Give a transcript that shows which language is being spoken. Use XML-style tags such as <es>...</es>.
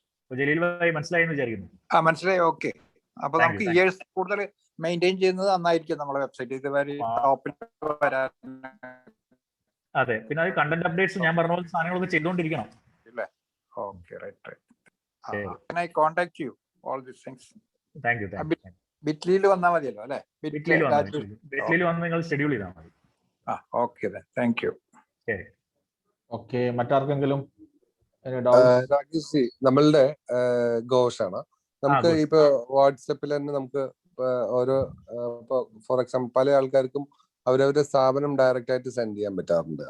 <ml>ജലീൽ ഭായി മനസ്സിലായെന്ന് വിചാരിക്കുന്നു. മനസ്സിലായി. ഓക്കെ. അപ്പൊ നമുക്ക് ഇയേഴ്സ് കൂടുതൽ മെയിൻറ്റെയിൻ ചെയ്യുന്നത് നന്നായിരിക്കും നമ്മളെ വെബ്സൈറ്റ്. ഇതുവരെ ടോപ്പിൽ വരാൻ. അതെ. പിന്നെ അത് കണ്ടന്റ് അപ്ഡേറ്റ്സ് ഞാൻ പറഞ്ഞ പോലെ സാധനങ്ങളൊക്കെ ചെയ്തുകൊണ്ടിരിക്കണം. Okay, right.</ml> <en>Can I contact you all these things? Thank you.</en> <ml>ബിറ്റ്ലിയിൽ വന്നാൽ മതിയല്ലോ അല്ലേ? ബിറ്റ്ലിയിൽ വന്ന് നിങ്ങൾ ഷെഡ്യൂൾ ചെയ്താൽ മതി. Okay, thank you. ശരി. ഓക്കെ, മറ്റാർക്കെങ്കിലും? രാകേഷ്, നമ്മളുടെ ഘോഷാണ്. നമുക്ക് ഇപ്പൊ വാട്സപ്പിൽ തന്നെ നമുക്ക് ഓരോ ഫോർ എക്സാമ്പിൾ പല ആൾക്കാർക്കും അവരവരുടെ സ്ഥാപനം ഡയറക്റ്റ് ആയിട്ട് സെൻഡ് ചെയ്യാൻ പറ്റാറുണ്ട്.</ml>